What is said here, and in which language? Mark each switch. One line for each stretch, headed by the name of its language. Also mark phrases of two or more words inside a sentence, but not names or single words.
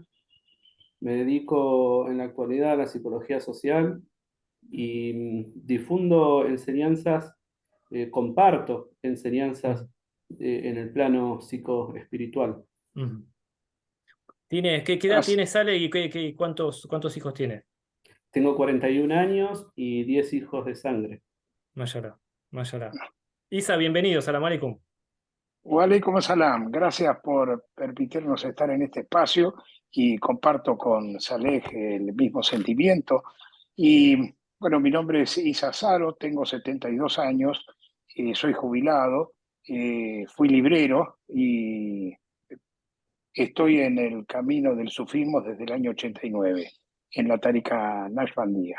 Spanish: Me dedico en la actualidad a la psicología social y difundo enseñanzas, comparto enseñanzas Ujú, en el plano psicoespiritual. ujú. ¿Qué edad As- tiene Sale y cuántos hijos tiene? Tengo 41 años y 10 hijos de sangre. Mayará, Mayará. Isa, bienvenido,
Arabic: السلام عليكم. وعليكم السلام.
Spanish: Gracias por permitirnos estar en este espacio y comparto con Saleh el mismo sentimiento. Y bueno, mi nombre es Isa Saro, tengo 72 años, soy jubilado, fui librero y estoy en el camino del sufismo desde el año 89, en la Tarika Nashbandía.